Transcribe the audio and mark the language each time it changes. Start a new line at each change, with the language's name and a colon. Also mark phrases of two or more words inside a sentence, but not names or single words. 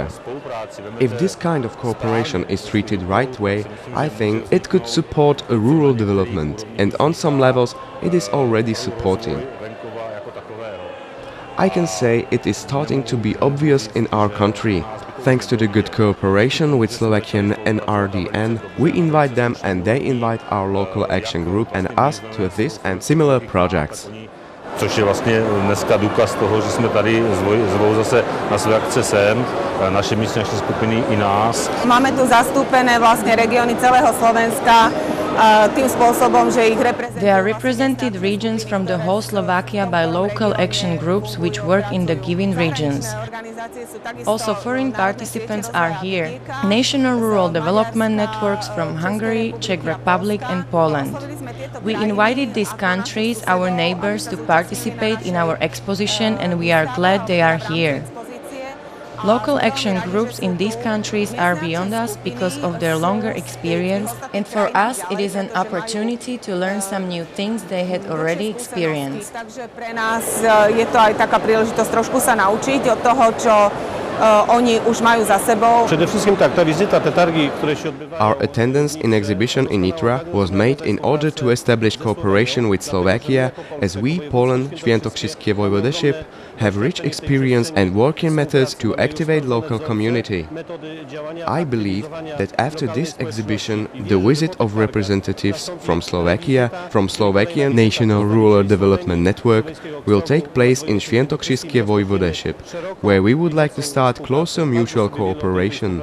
English: If this kind of cooperation is treated right way, I think it could support a rural development, and on some levels it is already supporting. I can say it is starting to be obvious in our country. Thanks to the good cooperation with Slovakian NRDN, we invite them and they invite our local action group and us to this and similar projects.
Czech: Což je vlastně dneska důkaz toho, že jsme tady zvou zase na své akce sem, naše místní akční skupiny i nás.
Slovak: Máme tu zastúpené vlastne regióny celého Slovenska tým spôsobom, že ich reprezentujú.
English: They are represented regions from the whole Slovakia by local action groups which work in the given regions. Also foreign participants are here. National Rural Development Networks from Hungary, Czech Republic and Poland. We invited these countries, our neighbors, to participate in our exposition and we are glad they are here. Local action groups in these countries are beyond us because of their longer experience, and for us it is an opportunity to learn some new things they had already experienced.
Slovak: Takže pre nás je to aj taká príležitosť trošku sa naučiť od toho, čo oni už majú za sebou.
English: Our attendance in exhibition in Nitra was made in order to establish cooperation with Slovakia, as we, Poland, Świętokrzyskie Voivodeship, have rich experience and working methods to activate local community. I believe that after this exhibition, the visit of representatives from Slovakia, from Slovakian National Rural Development Network, will take place in Świętokrzyskie Voivodeship, where we would like to start closer mutual cooperation.